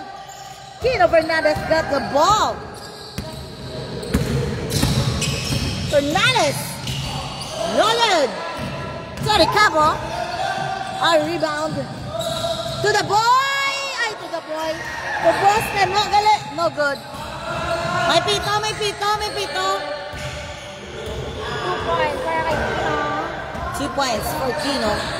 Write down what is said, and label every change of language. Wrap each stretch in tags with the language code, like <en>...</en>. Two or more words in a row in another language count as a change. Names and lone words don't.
<en>Kino Fernandez got the ball. Fernandez. No good. Torrecampo. A rebound. To the boy. Ay, to the boy. To Boston. No, gali. No good.</en> <hil>May pito, may pito, may pito.</hil> <en>2 points</en> <hil>para kay</hil> <en>Kino. 2 points for Kino.</en>